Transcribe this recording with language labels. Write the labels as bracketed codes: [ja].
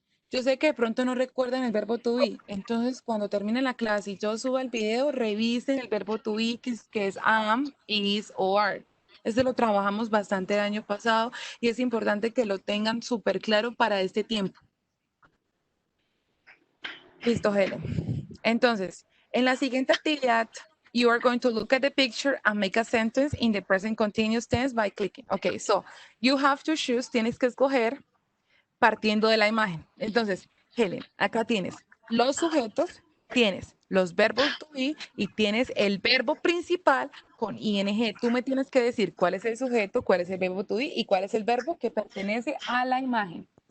[es] Yo sé que de pronto no recuerdan el verbo to be. Entonces, cuando termine la clase y yo suba el video, revisen el verbo to be, que es am, is o are. Este lo trabajamos bastante el año pasado y es importante que lo tengan súper claro para este tiempo. Listo, Helen. Entonces, en la siguiente actividad, [en] you are going to look at the picture and make a sentence in the present continuous tense by clicking. Okay, so you have to choose, [es] tienes que escoger partiendo de la imagen. Entonces, Helen, acá tienes los sujetos, tienes los verbos to be y tienes el verbo principal con ing. Tú me tienes que decir cuál es el sujeto, cuál es el verbo to be y cuál es el verbo que pertenece a la imagen.